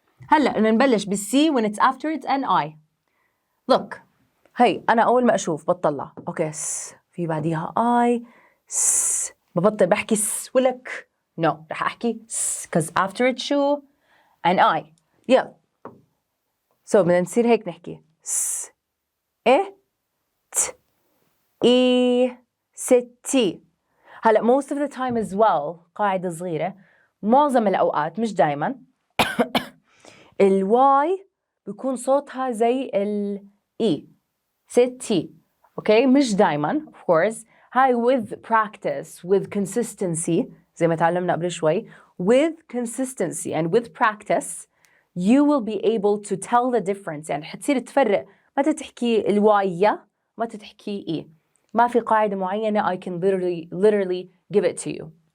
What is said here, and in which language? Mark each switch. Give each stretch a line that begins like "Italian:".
Arabic: هلأ نبلش بالC
English: when it's after it an I. Look.
Arabic: هي أنا أول ما أشوف بطلع.
English: Okay,
Arabic: S. في بعديها I. S. ببطل بحكي S ولا ك.
English: No,
Arabic: رح أحكي
English: S because after it
Arabic: شو
English: an I. Yeah. So
Arabic: بدنا نصير هيك نحكي S إيه ت إي ستي. هلا
English: most of the time as well
Arabic: قاعدة صغيرة معظم الأوقات مش دايما الواي بيكون صوتها زي الإي ستي.
English: Okay
Arabic: مش دايما
English: of course.
Arabic: هاي
English: with practice with consistency
Arabic: زي ما تعلمنا قبل شوي
English: with consistency and with practice you will be able to tell the difference.
Arabic: يعني حتصير تفرق متى تحكي الواي متى تحكي إي. ما في قاعدة معينة
English: I can literally give it to you.